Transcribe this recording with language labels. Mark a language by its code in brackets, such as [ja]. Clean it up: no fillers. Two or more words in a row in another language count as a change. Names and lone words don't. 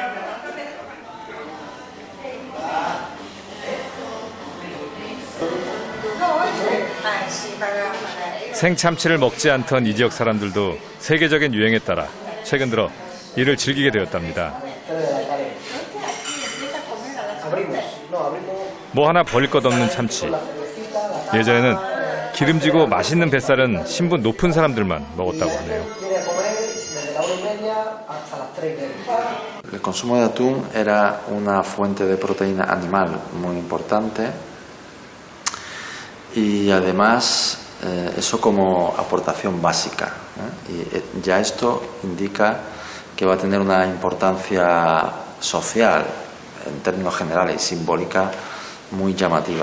[ko] 생참치를 먹지 않던 이 지역 사람들도 세계적인 유행에 따라 최근 들어 이를 즐기게 되었답니다. 뭐 하나 버릴 것 없는 참치. 예전에는 기름지고 맛있는 뱃살은 신분 높은 사람들만 먹었다고 하네요. [es] El consumo de atún era una fuente de proteína animal muy importante y además eso como aportación básica. Y ya esto indica que va a tener una importancia social en términos generales y simbólica muy llamativa.